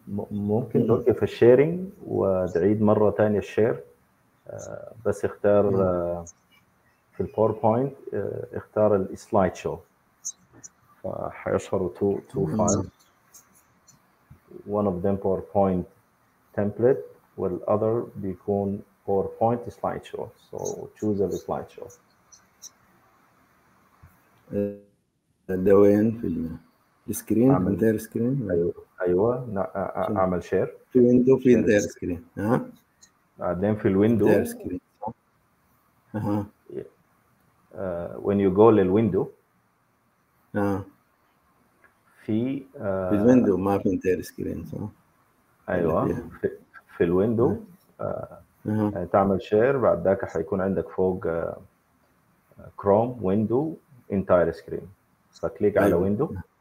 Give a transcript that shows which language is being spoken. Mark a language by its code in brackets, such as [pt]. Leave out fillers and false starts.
[ar] ممكن توقف الشيرنج وتعيد مرة تانية الشير، بس اختار في الباوربوينت اختار السلايد شو، فحيظهروا [en] two files. One of them PowerPoint template والother [ar] بيكون [en] PowerPoint slideshow. So choose a slideshow. [ar] ده وين في السكرين؟ أعمل- انتير سكرين؟ ايوه اعمل شير في ويندو في شير انتير سكرين. ها بعدين في الويندو انتير سكرين صح؟ اها [en] when you go [ar] للويندو في في الويندو ما في انتير سكرين صح؟ ايوه فيها. في الويندو اها تعمل شير، بعد ذاك حيكون عندك فوق كروم ويندو انتاير سكرين، فكليك على أيوة. ويندو.